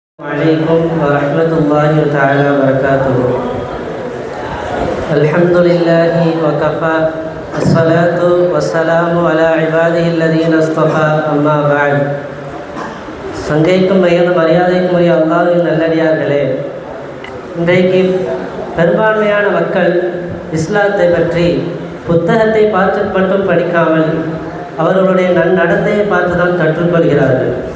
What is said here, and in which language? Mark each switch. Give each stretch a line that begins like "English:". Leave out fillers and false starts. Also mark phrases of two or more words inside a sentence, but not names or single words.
Arabic: عليكم ورحمة الله تعالى وبركاته. الحمد لله وكفى الصلاة والسلام على عباده الذين اصطفى أما بعد.
Tamil: சங்கைக்கும் மையனும் மரியாதைக்கும் உரிய அல்லாஹ்வின் நல்லடியார்களே, இன்றைக்கு பெரும்பான்மையான மக்கள் இஸ்லாத்தை பற்றி புத்தகத்தை பார்த்து மட்டும் படிக்காமல் அவர்களுடைய நன்னடத்தையை பார்த்து தான் கற்றுக்கொள்கிறார்கள்.